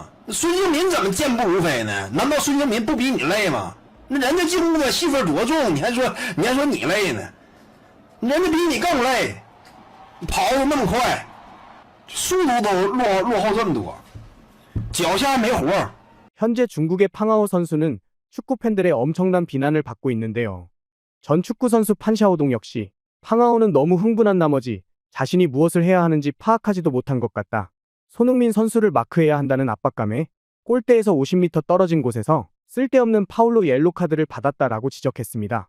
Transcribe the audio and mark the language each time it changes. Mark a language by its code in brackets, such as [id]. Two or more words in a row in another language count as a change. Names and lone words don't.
[zh] 那孙兴民怎么健步如飞呢？难道孙兴民不比你累吗？那人家进攻的戏份多重，你还说你累呢？人家比你更累，跑得那么快。速度都落后这么多，脚下没活。 [ko] 현재 중국의 팡하오 선수는 축구 팬들의 엄청난 비난을 받고 있는데요. 전 축구 선수 판샤오동 역시 팡하오는 너무 흥분한 나머지 자신이 무엇을 해야 하는지 파악하지도 못한 것 같다. 손흥민 선수를 마크해야 한다는 압박감에 골대에서 50m 떨어진 곳에서 쓸데없는 파울로 옐로 카드를 받았다라고 지적했습니다.